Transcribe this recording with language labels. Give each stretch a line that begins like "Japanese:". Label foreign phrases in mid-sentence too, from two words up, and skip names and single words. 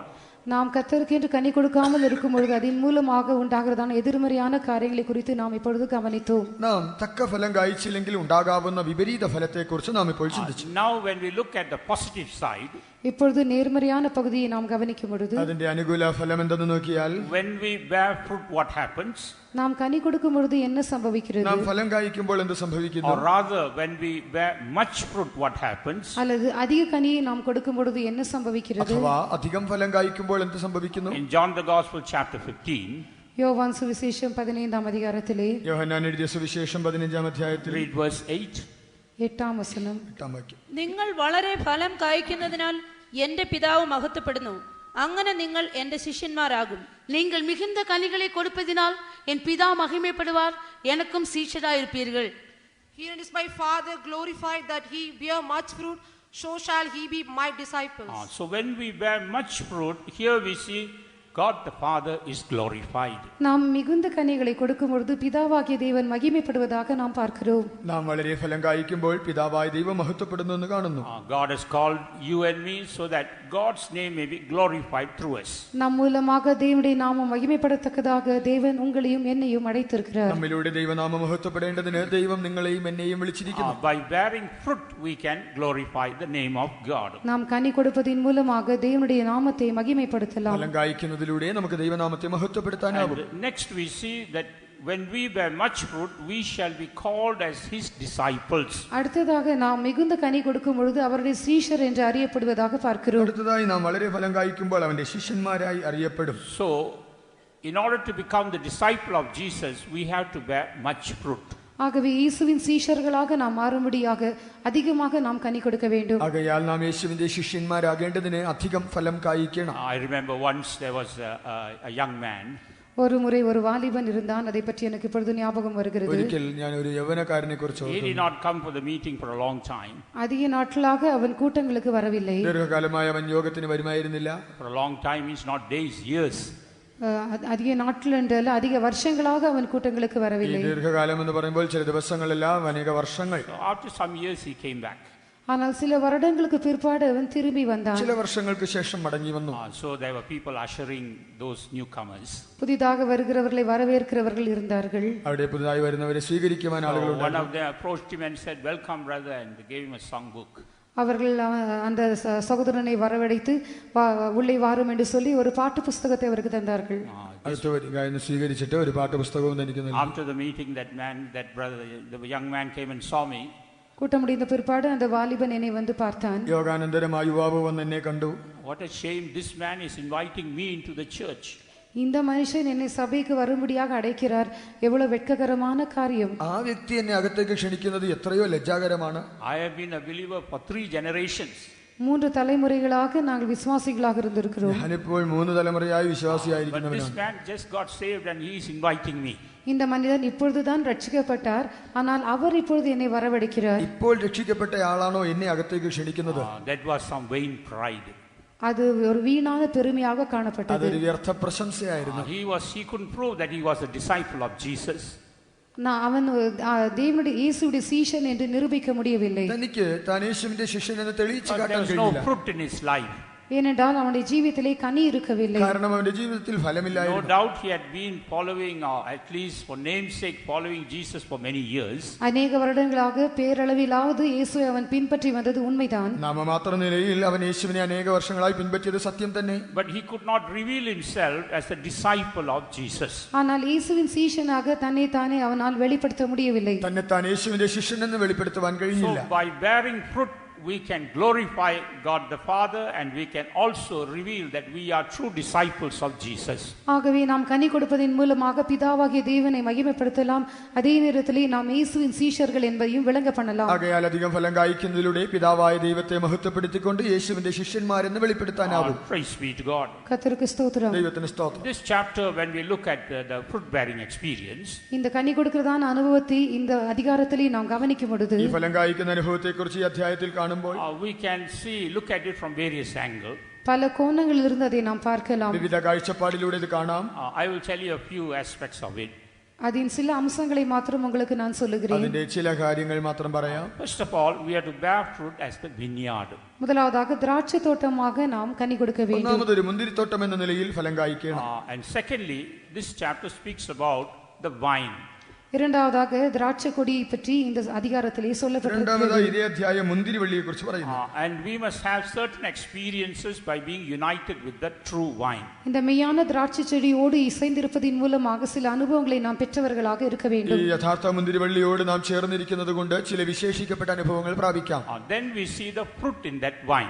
Tamil: நாம் கர்த்தருக்கு என்று கனி கொடுக்காமல் இருக்கும் பொழுது அதன் மூலமாக உண்டாகிறதான எதிர்மறையான காரியங்களை குறித்து நாம் இப்பொழுது கவனித்தோம்.
Malayalam: നാം തക്ക ഫലം കായ്ച്ചില്ലെങ്കിൽ ഉണ്ടാകാവുന്ന വിപരീത ഫലത്തെക്കുറിച്ച് നാം ഇപ്പോൾ ചിന്തിച്ചു.
English: Now when we look at the positive side,
Tamil: இப்பொழுது நேர்மறையான பகுதியை நாம் கவனிக்கும் பொழுது
Malayalam: അതിന്റെ അനുകൂല ഫലം എന്തെന്ന് നോക്കിയാൽ,
English: when we bear fruit, what happens?
Tamil: நாம் கனி கொடுக்கும் பொழுது என்ன சம்பவிக்கிறது?
Malayalam: നാം ഫലം കായ്ക്കുമ്പോൾ എന്ത് സംഭവിക്കുന്നു?
English: Or rather, when we bear much fruit, what happens?
Tamil: அல்லது அதிக கனியை நாம் கொடுக்கும் பொழுது என்ன சம்பவிக்கிறது?
Malayalam: അഥവാ അധികം ഫലം കായ്ക്കുമ്പോൾ എന്ത് സംഭവിക്കുന്നു?
English: In John the Gospel chapter 15,
Tamil: யோவான் சுவிசேஷம் 15ஆம் அதிகாரத்திலே
Malayalam: യോഹന്നാൻ എഴുതിയ സുവിശേഷം 15-ാം അധ്യായത്തിൽ
English: read verse 8.
Tamil: 8ஆம் வசனம்.
Malayalam: 8-ാം വാക്യം. നിങ്ങൾ വളരെ ഫലം കായ്ക്കുന്നതിനാൽ എന്റെ പിതാവ് മഹത്വപ്പെടുന്നു. അങ്ങനെ നിങ്ങൾ എന്റെ ശിഷ്യന്മാരാകും.
Tamil: நீங்கள் மிகுந்த கனிகளை கொடுப்பதினால் என் பிதா மகிமைப்படுவார், எனக்கும் சீஷராயிருப்பீர்கள்.
English: Herein is my Father glorified that he bear much fruit, so shall he be my disciples. So when we bear much fruit, here we see God the Father is glorified.
Tamil: நாம் மிகுந்த கனிகளை கொடுக்கும் பொழுது பிதாவாகிய தேவன் மகிமைப்படுவதாக நாம் பார்க்கிறோம்.
Malayalam: നാം വളരെ ഫലം കായ്ക്കുമ്പോൾ പിതാവായ ദൈവം മഹത്വപ്പെടുന്നു എന്ന് കാണുന്നു.
English: God has called you and me so that God's name may be glorified through us.
Tamil: நம் மூலமாக தேவனுடைய நாமம் மகிமைப்படத்தக்கதாக தேவன் உங்களையும் என்னையும் அழைத்திருக்கிறார்.
Malayalam: നമ്മിലൂടെ ദൈവനാമം മഹത്വപ്പെടേണ്ടതിന് ദൈവം നിങ്ങളെയും എന്നെയും വിളിച്ചിരിക്കുന്നു.
English: By bearing fruit we can glorify the name of God.
Tamil: நாம் கனி கொடுப்பதின் மூலமாக தேவனுடைய நாமத்தை மகிமைப்படுத்தலாம்.
Malayalam: ഫലം കായ്ക്കുന്നതിലൂടെ നമുക്ക് ദൈവനാമത്തെ മഹത്വപ്പെടുത്താനാകും.
English: Next we see that when we bear much fruit, we shall be called as his disciples.
Tamil: அடுத்ததாக நாம் மிகுந்த கனி கொடுக்கும் பொழுது அவருடைய சீஷர் என்று அறியப்படுவதாக பார்க்கிறோம்.
Malayalam: അടുത്തതായി നാം വളരെ ഫലം കായ്ക്കുമ്പോൾ അവന്റെ ശിഷ്യന്മാരായി അറിയപ്പെടും.
English: So in order to become the disciple of Jesus, we have to bear much fruit.
Tamil: ஆகவே இயேசுவின் சீஷர்களாக நாம் மாறும்படியாக அதிகமாக நாம் கனி கொடுக்க வேண்டும்.
Malayalam: ആകയാൽ നാം യേശുവിന്റെ ശിഷ്യന്മാരാകേണ്ടതിന് അധികം ഫലം കായ്ക്കണം.
English: I remember once there was a young man.
Tamil: ஒரு முறை ஒரு வாலிபன் இருந்தான். அதை பற்றி எனக்கு இப்பொழுது ஞாபகம் வருகிறது.
Malayalam: ഒരിക്കൽ ഞാൻ ഒരു യൗവനക്കാരനെ കുറിച്ച്
English: He did not come for the meeting for a long time.
Tamil: அதிக நாட்களாக அவன் கூட்டங்களுக்கு வரவில்லை.
Malayalam: ദീർഘകാലമായി അവൻ യോഗത്തിന് വരുമായിരുന്നില്ല.
English: For a long time means not days, years.
Tamil: அதிக நாட்கள் என்றல்ல, அதிக வருஷங்களாக அவன் கூட்டங்களுக்கு
Malayalam: ഈ
Tamil: வரவில்லை.
Malayalam: ദീർഘകാലം എന്ന് പറയുമ്പോൾ ചില ദിവസങ്ങളല്ല, അനേക വർഷങ്ങൾ.
English: So after some years he came back.
Tamil: ஆனால் சில வருடங்களுக்கு பிற்பாடு அவன் திரும்பி வந்தான்.
Malayalam: ചില വർഷങ്ങൾക്ക് ശേഷം മടങ്ങി വന്നു.
English: So there were people ushering those newcomers.
Tamil: புதிதாக வருகிறவர்களை வரவேற்கிறவர்கள் இருந்தார்கள்.
Malayalam: അവിടെ പുതുതായി വരുന്നവരെ സ്വീകരിക്കുവാൻ
English: So one
Malayalam: ആളുകളുണ്ടായിരുന്നു.
English: of them approached him and said, "Welcome, brother," and they gave him a song book.
Tamil: அவர்கள் அந்த சகோதரனை வரவழைத்து உள்ளே வாரும் என்று சொல்லி ஒரு பாட்டு புஸ்தகத்தை அவருக்கு தந்தார்கள்.
Malayalam: അടുത്ത് വരിക എന്ന് സ്വീകരിച്ചിട്ട് ഒരു പാഠപുസ്തകവും എനിക്ക് നൽകി.
English: After the meeting, that young man came and saw me.
Tamil: கூட்டம் முடிந்த பிற்பாடு அந்த வாலிபன் என்னை வந்து பார்த்தான்.
Malayalam: യോഗാനന്തരം ആ യുവാവ് വന്ന് എന്നെ കണ്ടു.
English: What a shame, this man is inviting me into the church.
Tamil: இந்த மனுஷன் என்னை சபைக்கு வரும்படியாக அழைக்கிறார், எவ்வளவு வெட்ககரமான காரியம்.
Malayalam: ആ വ്യക്തി എന്നെ അകത്തേക്ക് ക്ഷണിക്കുന്നത് എത്രയോ ലജ്ജാകരമാണ്.
English: I have been a believer for 3 generations.
Tamil: 3 தலைமுறைகளாக நாங்கள் விசுவாசிகளாக இருந்திருக்கிறோம்.
Malayalam: ഞാനിപ്പോൾ 3 തലമുറയായി
English: But
Malayalam: വിശ്വാസിയായിരിക്കുന്നവനാണ്.
English: this man just got saved and he is inviting me.
Tamil: இந்த மனிதன் இப்பொழுதுதான் ரட்சிக்கப்பட்டார், ஆனால் அவர் இப்பொழுது என்னை வரவழைக்கிறார்.
Malayalam: ഇപ്പോൾ രക്ഷിക്കപ്പെട്ട ആളാണോ എന്നെ അകത്തേക്ക് ക്ഷണിക്കുന്നത്?
English: That was some vain pride.
Tamil: அது ஒரு வீணான பெருமையாக காணப்பட்டது.
Malayalam: അതൊരു വ്യർത്ഥ പ്രശംസയായിരുന്നു.
English: He couldn't prove that he was a disciple of Jesus.
Tamil: அவன் தேவனுடைய இயேசுவுடைய சீஷன் என்று நிரூபிக்க முடியவில்லை.
Malayalam: തനിക്ക് താൻ യേശുവിന്റെ ശിഷ്യനെന്ന് തെളിയിച്ചു
English: But there
Malayalam: കാട്ടാൻ
English: was no
Malayalam: കഴിയില്ല.
English: fruit in his life.
Tamil: ஏனென்றால் அவனுடைய ஜீவிதத்திலே கனி இருக்கவில்லை.
Malayalam: കാരണം അവന്റെ ജീവിതത്തിൽ
English: No
Malayalam: ഫലമില്ലായിരുന്നു.
English: doubt he had been following, or at least for namesake, following Jesus for many years.
Tamil: அநேக வருடங்களாக பேரளவிலாவது இயேசுவை அவன் பின்பற்றி வந்தது உண்மைதான்.
Malayalam: നാമമാത്ര നിലയിൽ അവൻ യേശുവിനെ അനേക വർഷങ്ങളായി പിൻപറ്റിയത് സത്യം തന്നെ.
English: But he could not reveal himself as a disciple of Jesus.
Tamil: ஆனால் இயேசுவின் சீஷனாக தன்னை தானே அவனால் வெளிப்படுத்த முடியவில்லை.
Malayalam: തന്നെ താൻ യേശുവിന്റെ ശിഷ്യനെന്ന് വെളിപ്പെടുത്തുവാൻ
English: So
Malayalam: കഴിഞ്ഞില്ല.
English: by bearing fruit, we can glorify God the Father, and we can also reveal that we are true disciples of Jesus.
Tamil: ஆகவே நாம் கனி கொடுப்பதின் மூலமாக பிதாவாகிய தேவனை மகிமைப்படுத்தலாம், அதே நேரத்திலே நாம் இயேசுவின் சீஷர்கள் என்பதையும் விளங்க பண்ணலாம்.
Malayalam: ആകയാൽ അധികം ഫലം കായ്ക്കുന്നതിലൂടെ പിതാവായ ദൈവത്തെ മഹത്വപ്പെടുത്തിക്കൊണ്ട് യേശുവിന്റെ ശിഷ്യന്മാരെന്ന് വെളിപ്പെടുത്താനാവും.
English: Praise be to God.
Tamil: கர்த்தருக்கு ஸ்தோத்திரம்.
Malayalam: ദൈവത്തിന് സ്തോത്രം.
English: This chapter, when we look at the fruit bearing experience,
Tamil: இந்த கனி கொடுக்கிறதான அனுபவத்தை இந்த அதிகாரத்திலே நாம் கவனிக்கும் பொழுது
Malayalam: ഈ ഫലം കായ്ക്കുന്ന അനുഭവത്തെക്കുറിച്ച് ഈ അധ്യായത്തിൽ കാണുമ്പോൾ
English: we can look at it from various angles.
Tamil: பல கோணங்களிலிருந்து அதை நாம் பார்க்கலாம்.
Malayalam: വിവിധ കാഴ്ചപ്പാടിലൂടെ ഇത് കാണാം.
English: I will tell you a few aspects of it.
Tamil: அதன் சில அம்சங்களை மாத்திரம் உங்களுக்கு நான் சொல்லுகிறேன்.
Malayalam: അതിന്റെ ചില കാര്യങ്ങൾ മാത്രം പറയാം.
English: First of all, we have to bear fruit as the vineyard.
Tamil: முதலாவதாக திராட்சை தோட்டமாக நாம் கனி കൊടുக்க வேண்டும்.
Malayalam: ഒന്നാമതൊരു മുന്തിരിത്തോട്ടം എന്ന നിലയിൽ ഫലം കായ്ക്കണം.
English: And secondly, this chapter speaks about the vine.
Tamil: இரண்டாவதாக திராட்சை கொடியை பற்றி இந்த அதிகாரத்திலே சொல்லப்பட்டிருக்கிறது.
Malayalam: രണ്ടാമതായി ഇതേ അധ്യായം മുന്തിരിവള്ളിയെ കുറിച്ച് പറയുന്നു.
English: And we must have certain experiences by being united with the true vine.
Tamil: இந்த மெய்யான திராட்சை செடியோடு இசைந்திருப்பதின் மூலமாக சில அனுபவங்களை நாம் பெற்றவர்களாக இருக்க வேண்டும்.
Malayalam: ഈ യഥാർത്ഥ മുന്തിരിവള്ളിയോട് നാം ചേർന്നിരിക്കുന്നത് കൊണ്ട് ചില വിശേഷിക്കപ്പെട്ട അനുഭവങ്ങൾ പ്രാപിക്കാം.
English: Then we see the fruit in that vine.